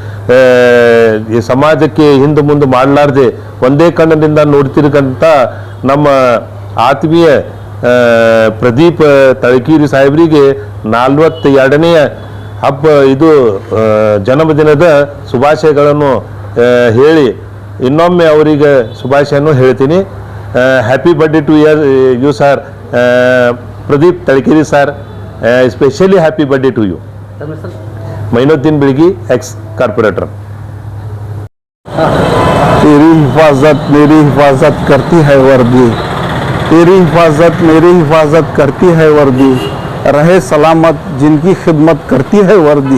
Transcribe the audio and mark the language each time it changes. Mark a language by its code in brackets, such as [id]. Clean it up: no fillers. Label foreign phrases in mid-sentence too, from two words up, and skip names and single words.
[kn] ಈ ಸಮಾಜಕ್ಕೆ ಹಿಂದೆ ಮುಂದೆ ಮಾಡಲಾರ್ದೆ ಒಂದೇ ಕಣ್ಣಿನಿಂದ ನೋಡ್ತಿರ್ಕಂತ ನಮ್ಮ ಆತ್ಮೀಯ ಪ್ರದೀಪ್ ತಳಕೇರಿ ಸಾಹೇಬರಿಗೆ 42ನೇ ಹಬ್ಬ ಇದು ಜನ್ಮದಿನದ ಶುಭಾಶಯಗಳನ್ನು ಹೇಳಿ ಇನ್ನೊಮ್ಮೆ ಅವರಿಗೆ ಶುಭಾಶಯನ್ನು ಹೇಳ್ತೀನಿ. [en] Happy birthday to you sir Pradeep Talakeri sir, Specially happy birthday to you. Mainuddin Bidgi, ex corporator. [hi] तेरी हिफाजत मेरी हिफाजत करती है वर्दी, तेरी हिफाजत मेरी हिफाजत करती है वर्दी, रहे सलामत जिनकी खिदमत करती है वर्दी.